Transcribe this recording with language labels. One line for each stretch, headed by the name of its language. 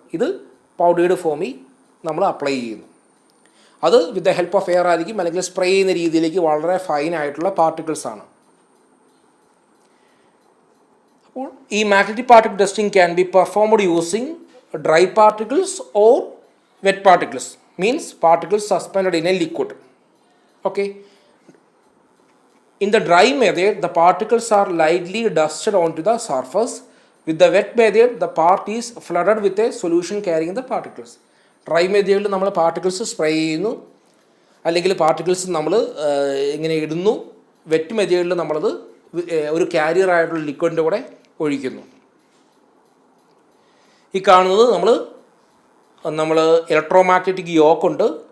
Malayalam: ഇത് പൗഡേർഡ് ഫോമിൽ നമ്മൾ അപ്ലൈ ചെയ്യുന്നു. അത്
English: with the help of air
Malayalam: ആയിരിക്കും, അല്ലെങ്കിൽ സ്പ്രേ ചെയ്യുന്ന രീതിയിലേക്ക് വളരെ ഫൈനായിട്ടുള്ള പാർട്ടിക്കിൾസാണ്. അപ്പോൾ ഈ
English: Magnetic particle testing can be performed using dry particles or wet particles, means particles suspended in a liquid. Okay. In the dry method, the particles are lightly dusted onto the surface. With the wet method, the part is flooded with a solution carrying the particles.
Malayalam: Dry method നമ്മൾ particles spray ചെയ്യുന്നു, അല്ലെങ്കിൽ particles നമ്മൾ ഇങ്ങനെ ഇടുന്നു. Wet മെത്തേഡിൽ നമ്മളത് ഒരു carrier ആയിട്ടുള്ള ലിക്വിഡിൻ്റെ കൂടെ ഒഴിക്കുന്നു. ഈ കാണുന്നത് നമ്മൾ ഇലക്ട്രോമാഗ്നറ്റിക് യോക്കുണ്ട്.